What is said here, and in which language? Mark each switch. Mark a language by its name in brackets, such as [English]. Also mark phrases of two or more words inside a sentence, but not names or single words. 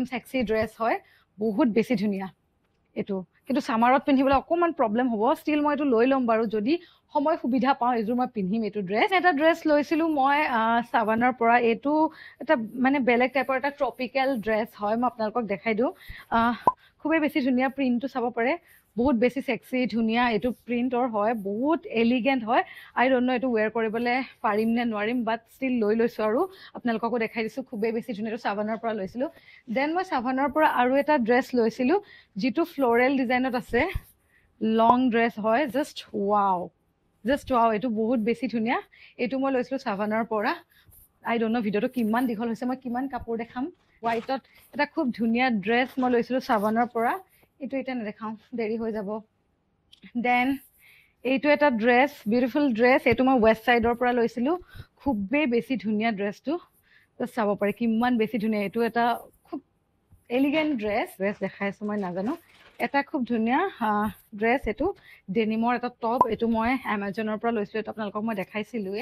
[English] sexy dress [Assamese] হয় বহুত বেছি ধুনীয়া এইটো কিন্তু সামাৰত পিন্ধিবলৈ অকণমান প্ৰব্লেম হ'ব ষ্টিল মই এইটো লৈ ল'ম বাৰু যদি সময় সুবিধা পাওঁ এইযোৰ মই পিন্ধিম এইটো ড্ৰেছ এটা ড্ৰেছ লৈছিলোঁ মই সাভানাৰ পৰা এইটো এটা মানে বেলেগ টাইপৰ এটা [English] tropical dress [Assamese] হয় মই আপোনালোকক দেখাই দিওঁ খুবেই বেছি ধুনীয়া প্ৰিণ্টটো চাব পাৰে বহুত বেছি সেক্সি ধুনীয়া এইটো প্ৰিণ্টৰ হয় বহুত এলিগেণ্ট হয় [English] I don't know [Assamese] এইটো ৱেৰ কৰিবলৈ পাৰিম নে নোৱাৰিম [English] but still [Assamese] লৈ লৈছোঁ আৰু আপোনালোককো দেখাই দিছোঁ খুবেই বেছি ধুনীয়া এইটো সাভানাৰ পৰা লৈছিলোঁ দেন মই সাভানাৰ পৰা আৰু এটা ড্ৰেছ লৈছিলোঁ যিটো [English] floral designত [Assamese] আছে [English] long dress [Assamese] হয় [English] just wow [Assamese] এইটো বহুত বেছি ধুনীয়া এইটো মই লৈছিলোঁ সাভানাৰ পৰা [English] I don't know [Assamese] ভিডিঅ'টো কিমান দীঘল হৈছে মই কিমান কাপোৰ দেখাম হোৱাইটত এটা খুব ধুনীয়া ড্ৰেছ মই লৈছিলোঁ সাভানাৰ পৰা এইটো এতিয়া নেদেখাওঁ দেৰি হৈ যাব দেন এইটো এটা ড্ৰেছ [English] beautiful dress [Assamese] এইটো মই ৱেষ্ট ছাইডৰ পৰা লৈছিলোঁ খুবেই বেছি ধুনীয়া ড্ৰেছটো চাব পাৰে কিমান বেছি ধুনীয়া এইটো এটা খুব [English] elegant dress [Assamese] দেখাইছোঁ মই নাজানো এটা খুব ধুনীয়া ড্ৰেছ এইটো ডেনিমৰ এটা টপ এইটো মই এমাজনৰ পৰা লৈছিলোঁ এইটো আপোনালোকক মই দেখাইছিলোঁৱে